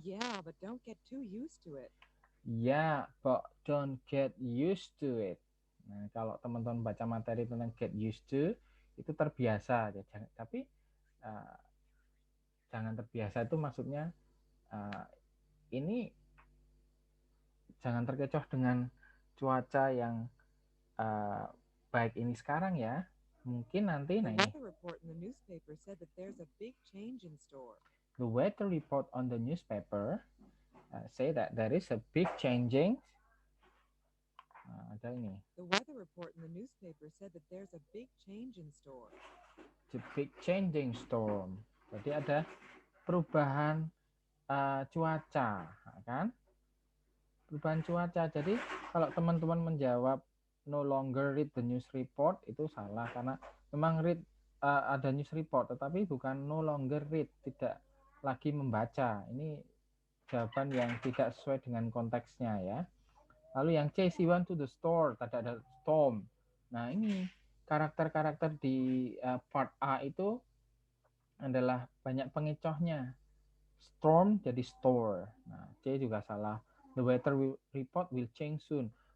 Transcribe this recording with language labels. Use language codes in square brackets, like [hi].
[en] Yeah, but don't get too used to it. Yeah, but don't get used to it. [id] Nah, kalau teman-teman baca materi tentang get used to, itu terbiasa. Tapi jangan terbiasa itu maksudnya ini jangan terkecoh dengan cuaca yang baik ini sekarang ya. Mungkin nanti [en] The [id] nah ini. [en] weather report in the newspaper said that there's a big change in store. The weather report on the newspaper say that there is a big changing. [id] ada ini. [en] The weather report in the newspaper said that there's a big change in store. The big changing storm. [id] Jadi ada perubahan cuaca, kan? Perubahan cuaca. Jadi kalau teman-teman menjawab [en] no longer read the news report, [id] itu salah, karena memang read ada [en] news report, [id] tetapi bukan [en] no longer read, [id] tidak lagi membaca. Ini jawaban yang tidak sesuai dengan konteksnya ya. Lalu yang C, [en] she went to the store, [id] tadi ada [en] storm. [id] Nah ini karakter-karakter di part A itu adalah banyak pengecohnya. Storm jadi store. Nah C juga salah. [en] The weather report will change soon.